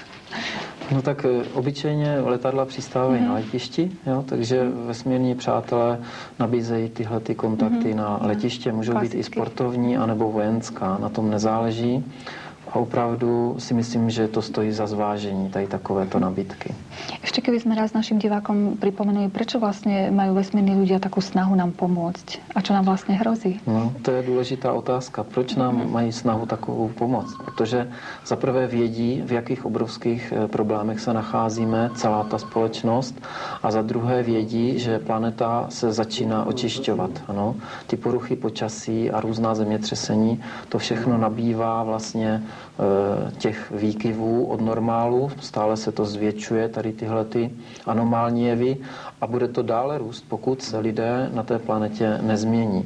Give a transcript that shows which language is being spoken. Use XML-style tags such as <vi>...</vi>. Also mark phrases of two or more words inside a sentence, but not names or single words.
<cs>No tak obyčejně letadla přistávají na letišti, jo, takže vesmírní přátelé nabízejí tyhle ty kontakty na letiště. Můžou být i sportovní, anebo vojenská, na tom nezáleží. A opravdu si myslím, že to stojí za zvážení, tady takovéto nabídky.</cs> <sk>Ešte keby sme raz našim divákom pripomenuli, prečo vlastne majú vesmírni ľudia takú snahu nám pomôcť? A čo nám vlastne hrozí?</sk> <cs>No, to je důležitá otázka. Proč nám mají snahu takovou pomoct? Protože za prvé vědí, v jakých obrovských problémech se nacházíme, celá ta společnost, a za druhé vědí, že planeta se začíná očišťovat. Ano? Ty poruchy počasí a různá zemětřesení, to všechno nabývá vlastně těch výkyvů od normálu, stále se to zvětšuje, tady tyhle ty anomální jevy, a bude to dále růst, pokud se lidé na té planetě nezmění.</cs>